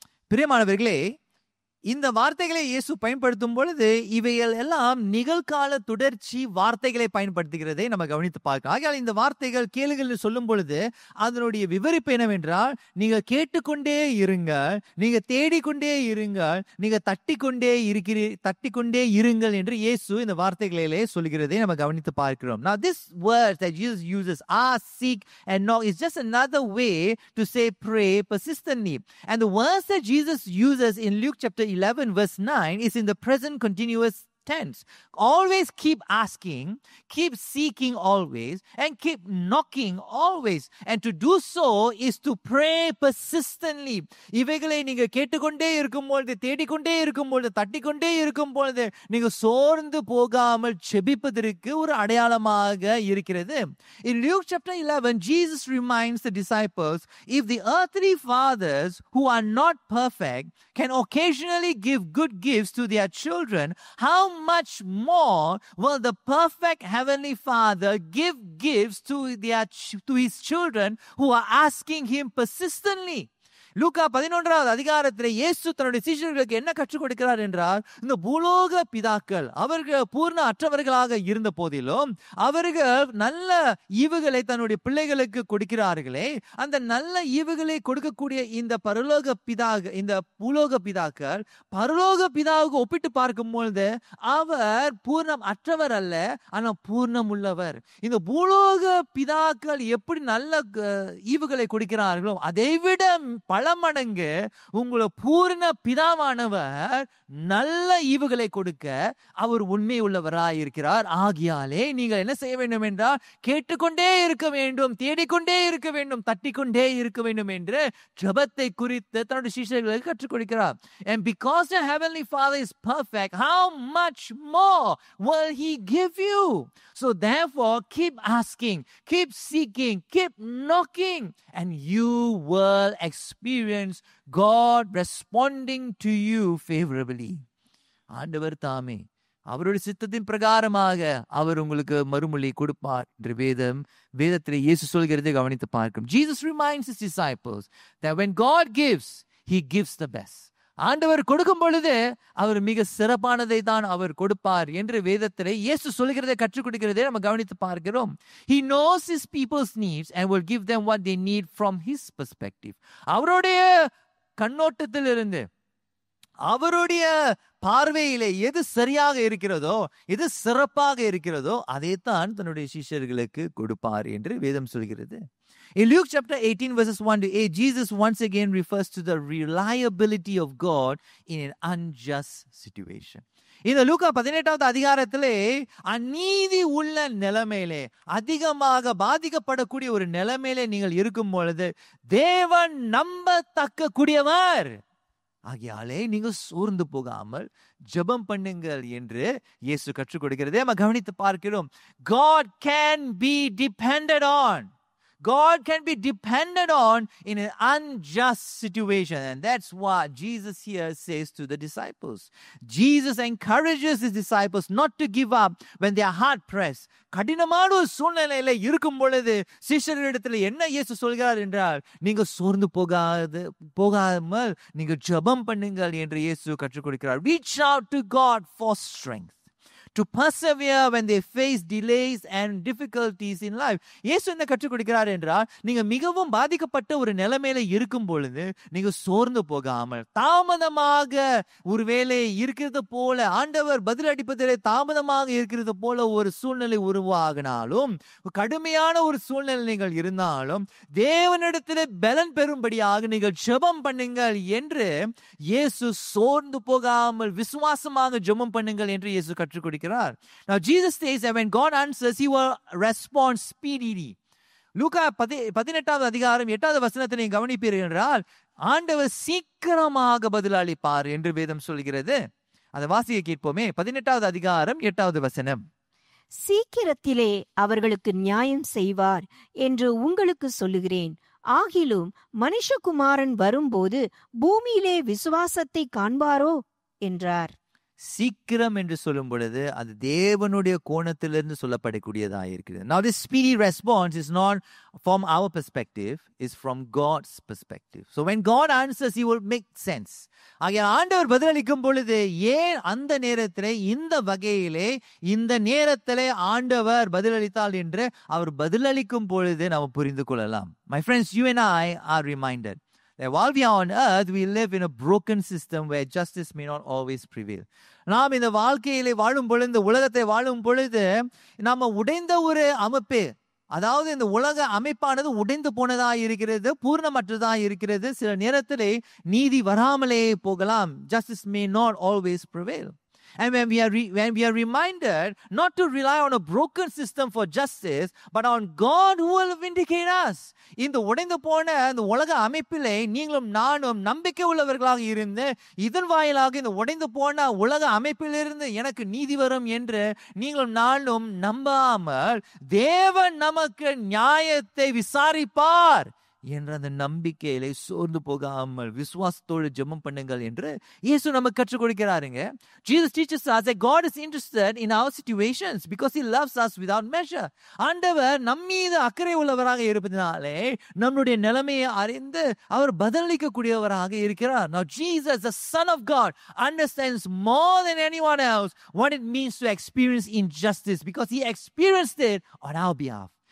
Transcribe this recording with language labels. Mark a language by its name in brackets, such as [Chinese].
[Tamil] பிரியமானவர்களே, இந்த வார்த்தைகளை இயேசு பயன்படுத்தும் பொழுது இவைகள் எல்லாம் நிகழ்கால தொடர்ச்சி வார்த்தைகளை பயன்படுத்துகிறதை நம்ம கவனித்து பார்க்கலாம். ஆகையால் இந்த வார்த்தைகள் கேளுங்கள் சொல்லும் பொழுது அதனுடைய விவரிப்பு என்னவென்றால், நீங்க கேட்டுக்கொண்டே இருங்கள், நீங்க தேடிக்கொண்டே இருங்கள், நீங்க தட்டிக்கொண்டே இருங்கள் என்று இயேசு இந்த வார்த்தைகளிலே சொல்கிறதை நம்ம கவனித்து பார்க்கிறோம். [English] Now this word that Jesus uses, ask, seek and knock, is just another way to say pray persistently. And the words that Jesus uses in Luke chapter 11 verse 9 is in the present continuous tense. Always keep asking, keep seeking always, and keep knocking always. And to do so is to pray persistently. [Tamil] இவைகளை நீங்க கேட்டுக்கொண்டே இருக்கும் பொழுது, தேடிக்கொண்டே இருக்கும் பொழுது, தட்டிக்கொண்டே இருக்கும் பொழுது நீங்க சோர்ந்து போகாமல் ஜெபிப்பதற்கு ஒரு அடையாளமாக இருக்கிறது. [English] In Luke chapter 11, Jesus reminds the disciples, if the earthly fathers who are not perfect can occasionally give good gifts to their children, how much more will the perfect heavenly Father give gifts to his children who are asking him persistently? [Tamil] லூக்கா 11வது அதிகாரத்தில் இயேசு தன்னுடைய சீஷர்களுக்கு என்ன கற்றுக் கொடுக்கிறார் என்றால், இந்த பூலோக பிதாக்கள் அவர்கள் பூர்ண அற்றவர்களாக இருந்த போதிலும் அவர்கள் நல்ல ஈவுகளை தன்னுடைய பிள்ளைகளுக்கு கொடுக்கிறார்களே, அந்த நல்ல ஈவுகளை கொடுக்கக்கூடிய இந்த பூலோக பிதாக்கள் பரலோக பிதாவுக்கு ஒப்பிட்டு பார்க்கும் பொழுது அவர் பூர்ணம் அற்றவர் அல்ல, ஆனால் பூர்ணம் உள்ளவர். இந்த பூலோக பிதாக்கள் எப்படி நல்ல ஈவுகளை கொடுக்கிறார்களோ அதைவிட பல மடங்கு உங்களை பூர்ண பிதாவானவர் நல்ல ஈவுகளை கொடுக்க அவர் உண்மை உள்ளவராய் இருக்கிறார். ஆகியாலே நீங்கள் என்ன செய்ய வேண்டும் என்றால், கேட்டுக்கொண்டே இருக்க வேண்டும், தேடிக்கொண்டே இருக்க வேண்டும், தட்டிக்கொண்டே இருக்க வேண்டும் என்று ஜெபத்தை குறித்து தன்னுடைய சீஷர்களுக்கு கற்றுக் கொடுக்கிறார். [English] And because the heavenly Father is perfect, how much more will he give you? So therefore keep asking, keep seeking, keep knocking, and you will experience experience God responding to you favorably. [Tamil] ஆண்டவர் தாமே அவருடைய சித்தத்தின் பிரகாரமாக அவர் உங்களுக்கு மறுமொழி கொடுப்பார் என்று வேதத்திலே இயேசு சொல்கிறதை கவனித்து பார்க்கும். [English] Jesus reminds his disciples that when God gives, he gives the best. [Tamil] ஆண்டவர் கொடுக்கும் பொழுது அவர் மிக சிறப்பானதை தான் அவர் கொடுப்பார் என்று வேதத்திலே இயேசு சொல்கிறதை கற்றுக் கொடுக்கிறதை நம்ம கவனித்து பார்க்கிறோம். [English] He knows his people's needs and will give them what they need from his perspective. [Tamil] அவருடைய கண்ணோட்டத்திலிருந்து, அவருடைய பார்வையிலே எது சரியாக இருக்கிறதோ, எது சிறப்பாக இருக்கிறதோ அதைத்தான் தன்னுடைய சிஷ்யர்களுக்கு கொடுப்பார் என்று வேதம் சொல்கிறது. [English] In Luke chapter 18 verses 1 to 8, Jesus once again refers to the reliability of God in an unjust situation. [Tamil] இந்த லூக்கா 18வது அதிகாரத்திலே அநீதி உள்ள நிலைமையிலே, அதிகமாக பாதிக்கப்படக்கூடிய ஒரு நிலைமையிலே நீங்கள் இருக்கும் பொழுது தேவன் நம்பத்தக்க கூடியவர் ஆகியாலே நீங்கள் சோர்ந்து போகாமல் ஜெபம் பண்ணுங்கள் என்று இயேசு கற்றுக் கொடுக்கிறதே நம்ம கவனித்து பார்க்கிறோம். [English] God can be depended on. God can be depended on in an unjust situation. And that's what Jesus here says to the disciples. Jesus encourages his disciples not to give up when they are hard pressed. [Tamil] கடினமான ஒரு சூழ்நிலையில இருக்கும் பொழுது சிஷ்யர்களிடத்தில் என்ன இயேசு சொல்கிறார் என்றால், நீங்க சோர்ந்து போகாமல் நீங்க ஜெபம் பண்ணுங்கள் என்று இயேசு கற்றுக் கொடுக்கிறார். [English] Reach out to God for strength to persevere when they face delays and difficulties in life. [Tamil] இயேசு என்ன கற்றுக் கொடுக்கிறார் என்றால், நீங்க மிகவும் பாதிக்கப்பட்ட ஒரு நிலைமையில இருக்கும் பொழுது நீங்க சோர்ந்து போகாமல், தாமதமாக ஒருவேளை இருக்கிறது போல, ஆண்டவர் பதில் அளிப்பதிலே தாமதமாக இருக்கிறது போல ஒரு சூழ்நிலை உருவாகினாலும், கடுமையான ஒரு சூழ்நிலை நீங்கள் இருந்தாலும் தேவனிடத்திலே பலன் பெறும்படியாக நீங்கள் ஜெபம் பண்ணுங்கள் என்று இயேசு சோர்ந்து போகாமல் விசுவாசமாக ஜெபம் பண்ணுங்கள் என்று இயேசு கற்றுக் கொடுக்கிறார். [English] Now Jesus says that when God answers, he will respond speedily. [Tamil] லூக்கா 18வது அதிகாரம் 8வது வசனத்தை நீங்க கவனிப்பீர்கள் என்றால், ஆண்டவர் சீக்கிரமாக பதில் அளிப்பார் என்று வேதம் சொல்கிறது. அதை வாசிக்க கேட்போமே. 18வது அதிகாரம் 8வது வசனம். சீக்கிரத்திலே அவர்களுக்கு நியாயம் செய்வார் என்று உங்களுக்கு சொல்லுகிறேன். ஆகிலும் மனுஷகுமாரன் வரும்போது பூமியிலே விசுவாசத்தை காண்பாரோ என்றார். சீக்கிரம் என்று சொல்லும் பொழுது அது தேவனுடைய கோணத்திலிருந்து சொல்லப்படக்கூடியதாக இருக்கிறது. [English] Now this speedy response is not from our perspective, is from God's perspective. So when God answers, he will make sense. [Tamil] ஆகிய ஆண்டவர் பதிலளிக்கும் பொழுது ஏன் அந்த நேரத்திலே, இந்த வகையிலே, இந்த நேரத்திலே ஆண்டவர் பதிலளித்தால் என்று அவர் பதிலளிக்கும் பொழுது நாம் புரிந்து கொள்ளலாம். [English] My friends, you and I are reminded that while we are on earth, we live in a broken system where justice may not always prevail. [Tamil] நாம் இந்த வாழ்க்கையிலே வாழும் பொழுது, இந்த உலகத்தை வாழும் பொழுது நாம உடைந்த ஒரு அமைப்பு, அதாவது இந்த உலக அமைப்பானது உடைந்து போனதாக இருக்கிறது, பூர்ணமற்றதாக இருக்கிறது. சில நேரத்திலே நீதி வராமலே போகலாம். [English] Justice may not always prevail. And when we are reminded not to rely on a broken system for justice, but on God who will vindicate us. [Tamil] இந்த உடைந்து போன இந்த உலக அமைப்பிலே நீங்களும் நானும் நம்பிக்கை உள்ளவர்களாக இருந்து, இதன் வாயிலாக இந்த உடைந்து போன உலக அமைப்பிலிருந்து எனக்கு நீதி வரும் என்று நீங்களும் நானும் நம்பாமல், தேவன் நமக்கு நியாயத்தை விசாரிப்பார் என்ற அந்த நம்பிக்கையிலே சோர்ந்து போகாமல் விசுவாசத்தோடு ஜெபம் பண்ணுங்கள் என்று இயேசு நமக்கு கற்றுக் கொடுக்கிறாருங்க. [English] Jesus teaches us that God is interested in our situations because he loves us without measure. [Tamil] ஆண்டவர் நம்மீது அக்கறை உள்ளவராக இருப்பதினாலே நம்முடைய நிலைமையை அறிந்து அவர் பதிலளிக்க கூடியவராக இருக்கிறார். [English] Now Jesus, the Son of God, understands more than anyone else what it means to experience injustice because he experienced it on our behalf.